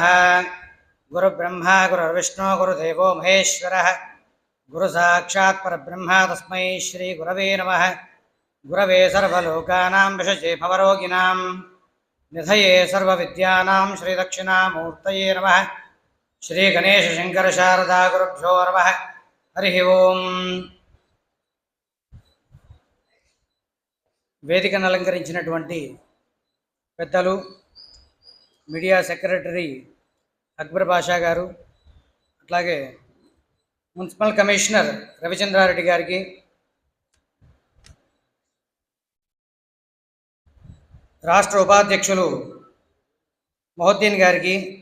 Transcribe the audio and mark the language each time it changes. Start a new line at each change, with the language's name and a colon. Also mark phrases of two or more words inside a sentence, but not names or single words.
Sanskrit: गुरुब्रह्मा गुरुर्विष्णु गुरुदेवो महेश्वरः गुरु साक्षात् परब्रह्म तस्मै श्री गुरवे नमः। गुरवे सर्वलोकानां विषये भवरोगिणां निधये सर्वविद्यानां श्रीदक्षिणामूर्तये नमः। श्री गणेश शंकर शारदा गुरुभ्यो नमः। हरि ओं।
Telugu: వేదికను అలంకరించినటువంటి పెద్దలు
English: media secretary
Telugu: అక్బర్ బాషా గారు, అట్లాగే
English: municipal commissioner
Telugu: రవిచంద్రారెడ్డి గారికి, రాష్ట్ర ఉపాధ్యక్షులు మొహద్దీన్ గారికి,